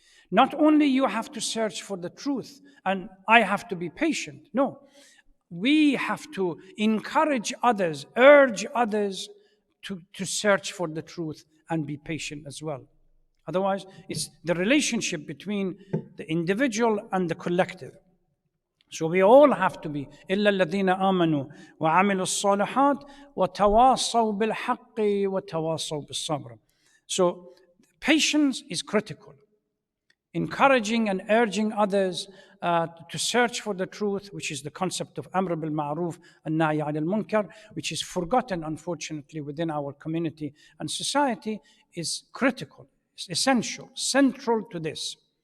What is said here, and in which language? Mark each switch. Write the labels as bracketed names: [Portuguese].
[English] Not only you have to search for the truth and I have to be patient. No, we have to encourage others, urge others to search for the truth and be patient as well. Otherwise, it's the relationship between the individual and the collective. So we all have to be [Arabic] إِلَّا الَّذِينَ آمَنُوا وَعَمِلُوا الصَّالِحَاتِ وَتَوَاصَوْا بِالْحَقِّ وَتَوَاصَوْا بِالصَّبْرِ. [English] So patience is critical. Encouraging and urging others to search for the truth, which is the concept of Amr bil Ma'ruf and Nahy anil Munkar, which is forgotten, unfortunately, within our community and society, is critical, it's essential, central to this.